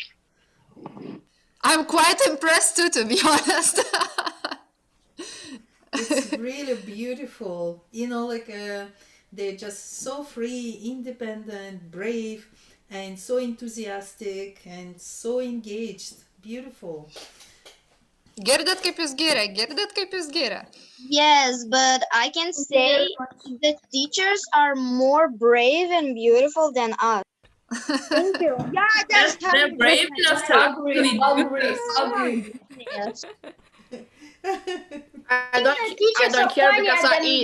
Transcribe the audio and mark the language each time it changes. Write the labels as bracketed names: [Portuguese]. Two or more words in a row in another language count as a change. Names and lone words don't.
[English] I'm quite impressed too, to be honest. It's really beautiful. They're just so free, independent, brave, and so enthusiastic and so engaged. Beautiful. [Lithuanian] Girdit, kaip jūs giria? [English] Yes, but I can say the teachers are more brave and beautiful than us. Thank you. Yeah, Yes, they're brave enough to actually do this. Yes. I don't care because I eat.